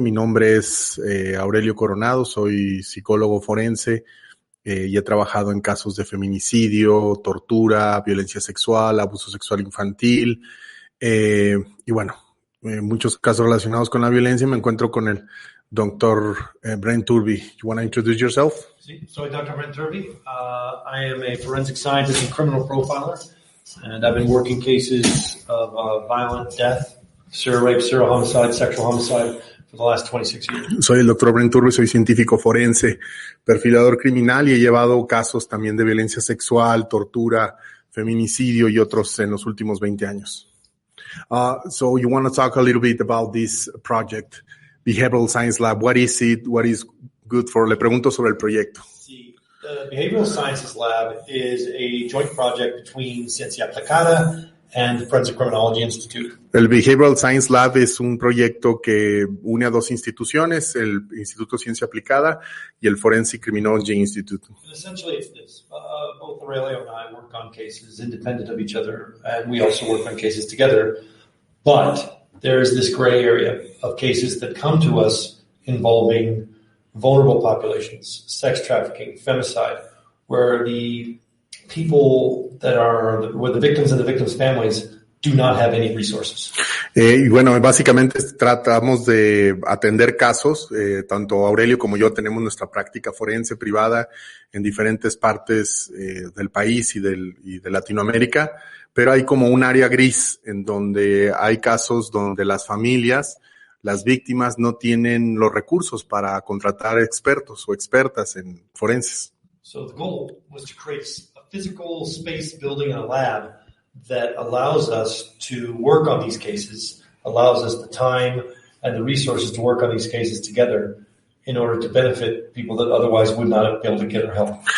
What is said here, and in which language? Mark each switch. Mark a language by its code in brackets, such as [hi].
[es] Mi nombre es Aurelio Coronado, soy psicólogo forense y he trabajado en casos de feminicidio, tortura, violencia sexual, abuso sexual infantil y muchos casos relacionados con la violencia. Me encuentro con el doctor Brent Turvey. [en] You want to introduce yourself? [es] Sí, soy Dr. Brent Turvey. [en] I am a forensic scientist and criminal profiler, and I've been working cases of violent death, serial rape, serial homicide, sexual homicide for the last 26 years. [es] Soy el doctor Brent Turvey, soy científico forense, perfilador criminal y he llevado casos también de violencia sexual, tortura, feminicidio y otros en los últimos 20 años. [en] So you want to talk a little bit about this project, Behavioral Science Lab. What is it? What is good for? [es] Le pregunto sobre el proyecto. [en] Sí, the Behavioral Sciences Lab is a joint project between Ciencia Aplicada and the Forensic Criminology Institute. [es] El Behavioral Science Lab es un proyecto que une a dos instituciones, el Instituto de Ciencia Aplicada y el Forensic Criminology Institute. [en] And essentially it's this. Both Aurelio and I work on cases independent of each other, and we also work on cases together. But there is this gray area of cases that come to us involving vulnerable populations, sex trafficking, femicide, where the people where the victims and the victims' families do not have any resources. [es] Básicamente tratamos de atender casos, tanto Aurelio como yo tenemos nuestra práctica forense privada en diferentes partes del país y de Latinoamérica, pero hay como un área gris en donde hay casos donde las familias, las víctimas no tienen los recursos para contratar expertos o expertas en forenses. [en] So the goal was to create a physical space building in a lab that allows us to work on these cases, allows us the time and the resources to work on these cases together in order to benefit people that otherwise would not be able to get our help.